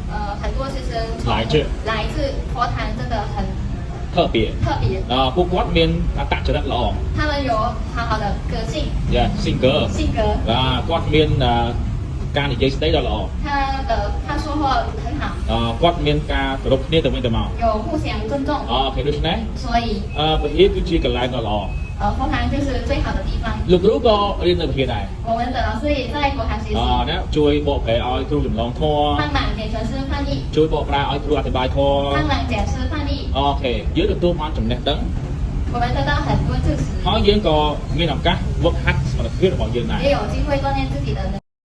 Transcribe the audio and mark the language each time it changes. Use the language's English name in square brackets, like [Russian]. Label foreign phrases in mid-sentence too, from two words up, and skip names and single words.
[Chinese] 很多学生来自佛堂真的很特别特别 [Khmer] ពួកគាត់មានអត្តចរិតល្អ [Chinese] 他们有好好的个性 យ៉ា性格性格 [Khmer] គាត់មានការនិយាយស្ដីដ៏ល្អ [Chinese] 他说话很好 [Khmer] គាត់មានការគោរពគ្នាទៅវិញទៅមក [Chinese] 有互相尊重 [Khmer] អូខេដូច្នេះ [Chinese] 所以 [Khmer] វិហារគឺជាកន្លែងដ៏ល្អ [Chinese] 佛堂就是最好的地方 [Khmer] លោកគ្រូក៏រៀននៅវិហារដែរ [Chinese] 我们的老师也在佛堂学习 [Khmer] ណាជួយបកប្រែឲ្យគ្រូចម្លងធម៌ [Chinese] 帮忙给全师翻译 [Khmer] ជួយបកប្រែឲ្យគ្រូអธิบายធម៌ [Chinese] 帮忙讲师翻译 [Khmer] អូខេយើងទទួលបានចំណេះដឹង [Chinese] 我们得到很多知识 [Khmer] ហើយយើងក៏មានឱកាសវឹកហាត់សមត្ថភាពរបស់យើងដែរ [Chinese] 也有机会锻炼自己的能力